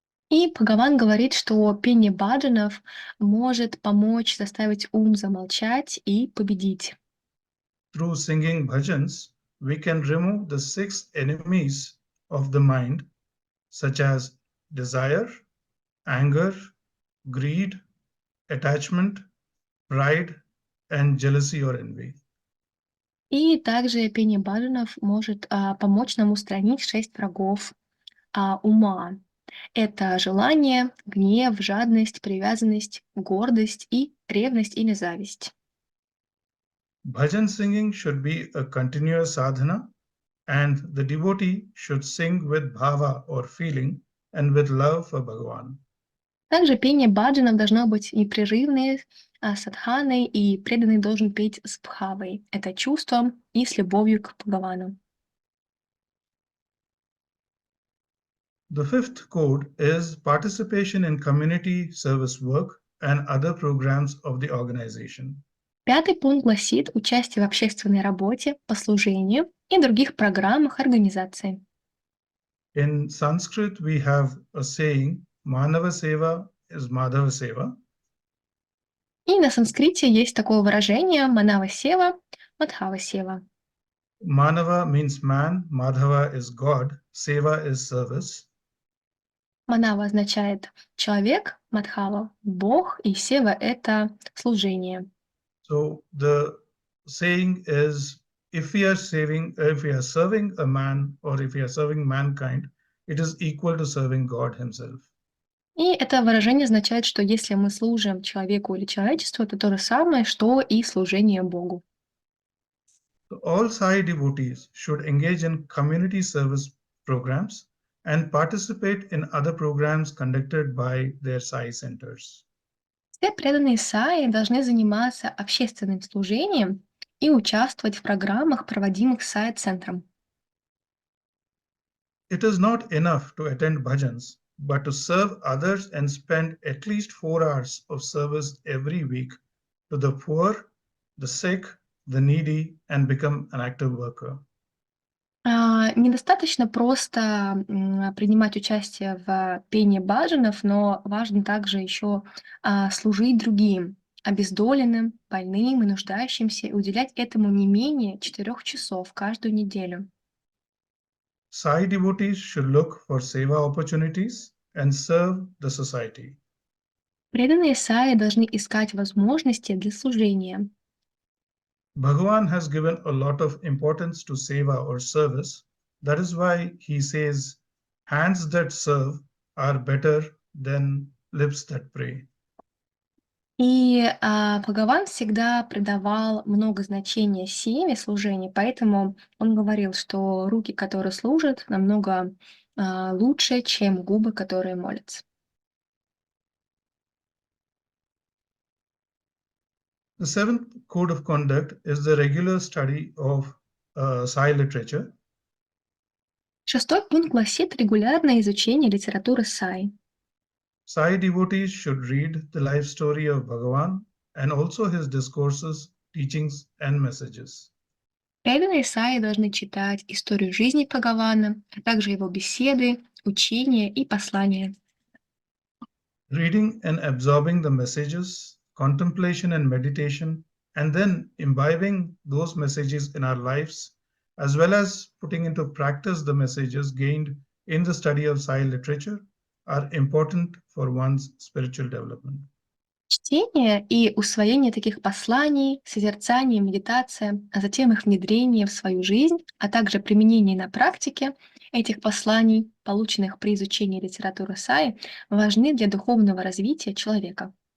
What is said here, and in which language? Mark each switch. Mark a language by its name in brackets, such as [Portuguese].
[Russian] И Бхагаван говорит, что пение баджанов может помочь заставить ум замолчать и победить. [English] Through singing bhajans, we can remove the 6 enemies of the mind, such as desire, anger, greed, attachment, pride, and jealousy or envy. [Russian] И также пение баджанов может помочь нам устранить 6 врагов ума. Это желание, гнев, жадность, привязанность, гордость и ревность или зависть. [English] Bhajan singing should be a continuous sadhana, and the devotee should sing with bhava or feeling and with love for Bhagavan. [Russian] Также пение баджанов должно быть непрерывной садханой, и преданный должен петь с бхавой. Это чувством и с любовью к Бхагавану. [English] The fifth code is participation in community service work and other programs of the organization. [Russian] Пятый пункт гласит участие в общественной работе, по служению и других программах организации. [English] In Sanskrit, we have a saying, Manava Seva is Madhava Seva. [Russian] И на санскрите есть такое выражение «манава сева», «мадхава сева». [English] Manava means man, Madhava is God, Seva is service. [Russian] Манава означает «человек», Мадхава — «бог», и Сева — это служение. [English] So the saying is, if we are serving a man or if we are serving mankind, it is equal to serving God himself. [Russian] И это выражение означает, что если мы служим человеку или человечеству, это то же самое, что и служение Богу. [English] So all Sai devotees should engage in community service programs and participate in other programs conducted by their Sai centers. [Russian] Все преданные Саи должны заниматься общественным служением и участвовать в программах, проводимых Саи-центром. [English] It is not enough to attend bhajans, but to serve others and spend at least 4 hours of service every week to the poor, the sick, the needy, and become an active worker. [Russian] Недостаточно просто принимать участие в пении баджанов, но важно также еще служить другим, обездоленным, больным и нуждающимся, и уделять этому не менее 4 часов каждую неделю. [English] Sai devotees should look for seva opportunities and serve the society. [Russian] Преданные Саи должны искать возможности для служения. [English] Bhagavan has given a lot of importance to seva or service. That is why he says, hands that serve are better than lips that pray. [Russian] И Бхагаван всегда придавал много значения севе, служению, поэтому он говорил, что руки, которые служат, намного лучше, чем губы, которые молятся. [English] The seventh code of conduct is the regular study of Sai literature. [Russian] 6-й пункт гласит регулярное изучение литературы Саи. [English] Sai devotees should read the life story of Bhagavan and also his discourses, teachings, and messages. [Russian] Преданные Саи должны читать историю жизни Бхагавана, а также его беседы, учения и послания. [English] Reading and absorbing the messages, contemplation and meditation, and then imbibing those messages in our lives, as well as putting into practice the messages gained in the study of Sai literature, are important for one's spiritual development. [Russian] Чтение и усвоение таких посланий, созерцание, медитация, а затем их внедрение в свою жизнь, а также применение на практике этих посланий, полученных при изучении литературы Саи, важны для духовного развития человека.